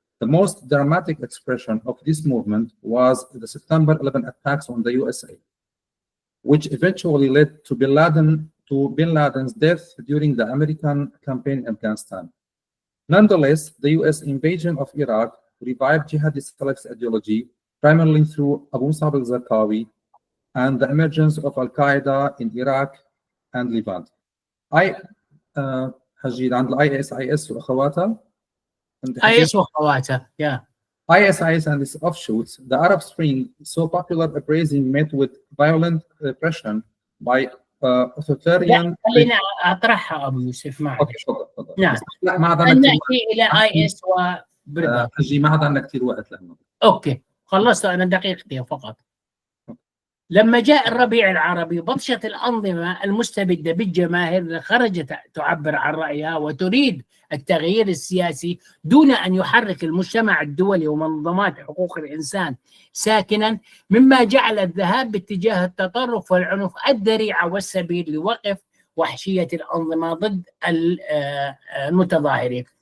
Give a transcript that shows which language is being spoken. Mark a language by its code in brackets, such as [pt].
[en] The most dramatic expression of this movement was the September 11 attacks on the USA, which eventually led to bin Laden's death during the American campaign in Afghanistan. Nonetheless, the US invasion of Iraq revived jihadi Salafist ideology primarily through Abu Musab al-Zarqawi and the emergence of Al-Qaeda in Iraq and Levant. [ar] حجيد عند ISIS وأخواتها. IS وأخواتها, yeah. [en] ISIS and its offshoots, the Arab Spring, so popular uprising met with violent repression by authoritarian. [ar] خلينا أطرحها أبو يوسف معك. أوكي تفضل. نعم. ما عاد نأتي إلى IS وبريطانيا. حجي ما عاد عندنا كثير وقت لهم. أوكي خلصت أنا دقيقتين فقط. لما جاء الربيع العربي بطشت الأنظمة المستبدة بالجماهير اللي خرجت تعبر عن رأيها وتريد التغيير السياسي دون أن يحرك المجتمع الدولي ومنظمات حقوق الإنسان ساكنا، مما جعل الذهاب باتجاه التطرف والعنف الذريعة والسبيل لوقف وحشية الأنظمة ضد المتظاهرين.